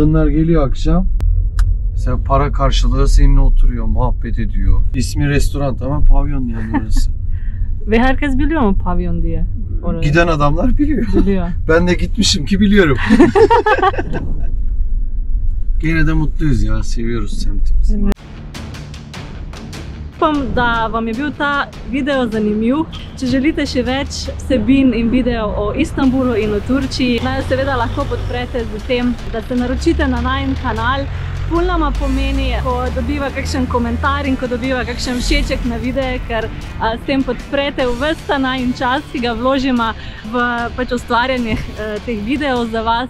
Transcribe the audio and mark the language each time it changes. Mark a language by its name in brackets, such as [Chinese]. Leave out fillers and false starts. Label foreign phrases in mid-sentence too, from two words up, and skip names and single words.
[Turkish] Kadınlar geliyor akşam. Mesela para karşılığı seninle oturuyor, muhabbet ediyor. İsmi restoran ama pavyon yani orası. Ve herkes biliyor mu pavyon diye? Orayı. Giden adamlar biliyor. Biliyor. Ben de gitmişim ki biliyorum. Gene de mutluyuz ya, seviyoruz semtimizi. [Slovenian] Upam, da vam je bil ta video zanimiv. Če želite še več vsebin in video o Istanbulu in o Turčiji, naj seveda lahko podprete z tem, da se naročite na najin kanal. Ful nama pomeni, ko dobiva kakšen komentar in ko dobiva kakšen všeček na videe, ker s tem podprete ves ta najin čas, ki ga vložimo v ustvarjanje teh videov za vas.